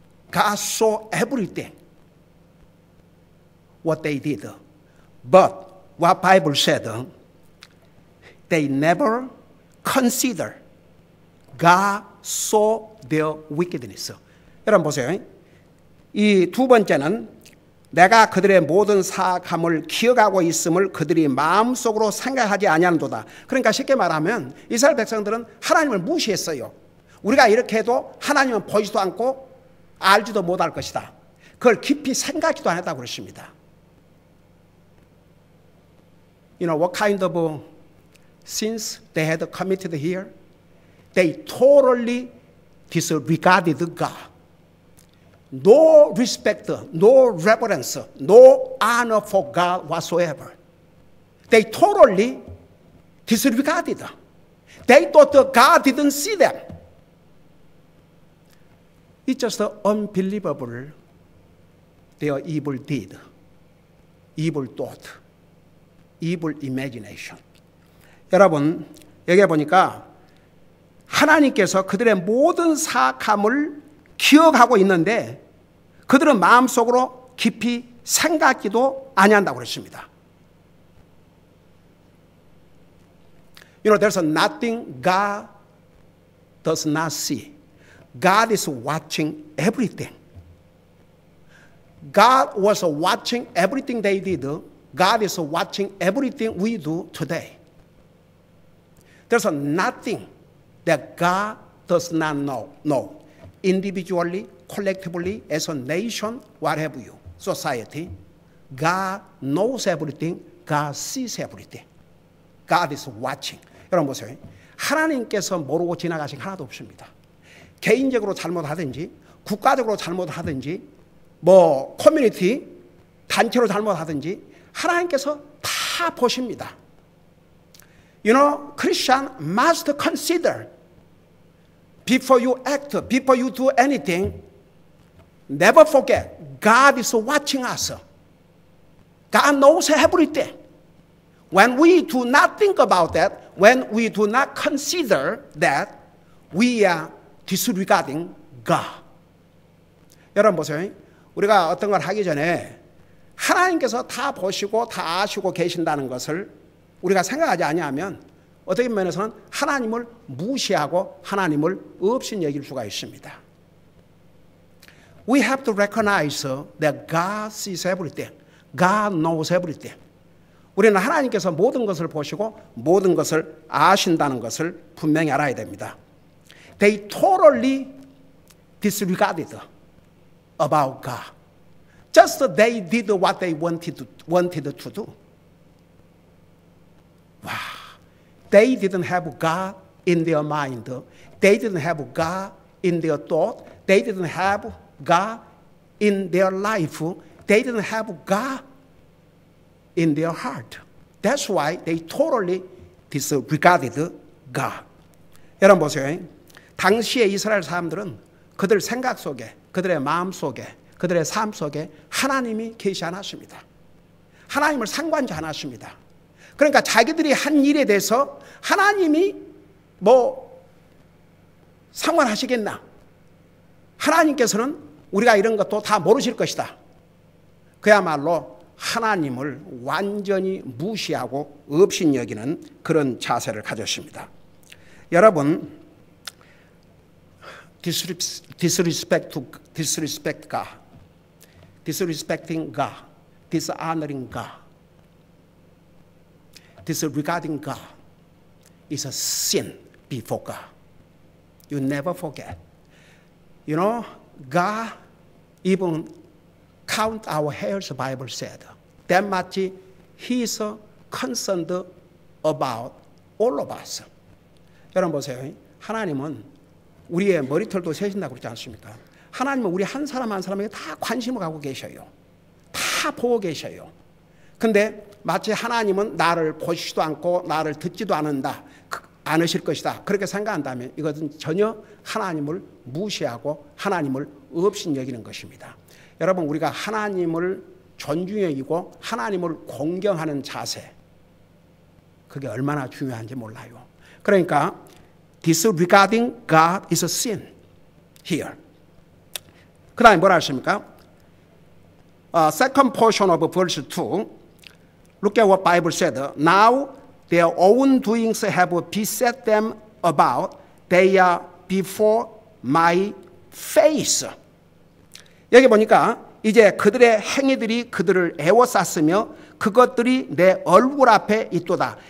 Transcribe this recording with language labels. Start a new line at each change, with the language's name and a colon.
English: God saw everything, what they did. But what Bible said, they never consider God saw their wickedness.
Korean: 여러분 보세요. 이 두 번째는 내가 그들의 모든 사악함을 기억하고 있음을 그들이 마음속으로 생각하지 아니하는도다. 그러니까 쉽게 말하면 이스라엘 백성들은 하나님을 무시했어요. 우리가 이렇게 해도 하나님은 보지도 않고 알지도 못할 것이다. 그걸 깊이 생각지도 않았다고 그러십니다.
English: You know what kind of sins they had committed here? They totally disregarded God. No respect, no reverence, no honor for God whatsoever. They totally disregarded. They thought that God didn't see them. It's just unbelievable, their evil deed, evil thought, evil imagination.
Korean: 여러분, 여기 보니까 하나님께서 그들의 모든 사악함을 기억하고 있는데 그들은 마음속으로 깊이 생각지도 아니한다고 그랬습니다.
English: You know, there's nothing God does not see. God is watching everything. God was watching everything they did. God is watching everything we do today. There's nothing that God does not know. No. Individually, collectively, as a nation, what have you, society, God knows everything. God sees everything. God is watching.
Korean: 여러분 보세요. 하나님께서 모르고 지나가신 하나도 없습니다. 개인적으로 잘못하든지 국가적으로 잘못하든지 뭐 커뮤니티 단체로 잘못하든지 하나님께서 다 보십니다.
English: You know, Christian must consider before you act, before you do anything, never forget God is watching us. God knows everything. When we do not think about that, when we do not consider that, we are disregarding God.
Korean: 여러분 보세요. 우리가 어떤 걸 하기 전에 하나님께서 다 보시고 다 아시고 계신다는 것을 우리가 생각하지 아니하면 어떻게 면에서는 하나님을 무시하고 하나님을 없인 여길 수가 있습니다.
English: We have to recognize that God sees everything. God knows everything.
Korean: 우리는 하나님께서 모든 것을 보시고 모든 것을 아신다는 것을 분명히 알아야 됩니다.
English: They totally disregarded about God. Just they did what they wanted to do. Wow. They didn't have God in their mind. They didn't have God in their thought. They didn't have God in their life. They didn't have God in their heart. That's why they totally disregarded God.
Korean: 여러분 보세요. 당시의 이스라엘 사람들은 그들 생각 속에, 그들의 마음 속에, 그들의 삶 속에 하나님이 계시지 않았습니다. 하나님을 상관지 않았습니다. 그러니까 자기들이 한 일에 대해서 하나님이 뭐 상관하시겠나? 하나님께서는 우리가 이런 것도 다 모르실 것이다. 그야말로 하나님을 완전히 무시하고 없인 여기는 그런 자세를 가졌습니다.
English: 여러분, disrespect God, disrespecting God, dishonoring God, disregarding God is a sin before God. You never forget. You know, God even count our hairs, the Bible said. That much He is concerned about all of us.
Korean: 여러분 보세요. 하나님은 우리의 머리털도 세신다고 그러지 않습니까? 하나님은 우리 한 사람 한 사람에게 다 관심을 갖고 계셔요. 다 보고 계셔요. 근데 마치 하나님은 나를 보시지도 않고 나를 듣지도 않으실 것이다. 그렇게 생각한다면 이것은 전혀 하나님을 무시하고 하나님을 없인 여기는 것입니다. 여러분, 우리가 하나님을 존중히 여기고 하나님을 공경하는 자세, 그게 얼마나 중요한지 몰라요.
English: 그러니까 disregarding God is a sin here.
Korean: 그 다음에 뭐라 하십니까?
English: Second portion of verse 2. Look at what Bible said. Now their own doings have beset them about. They are before my face.
Korean: 여기 보니까 이제 그들의 행위들이 그들을 애워쌌으며 그것들이 내 얼굴 앞에 있도다.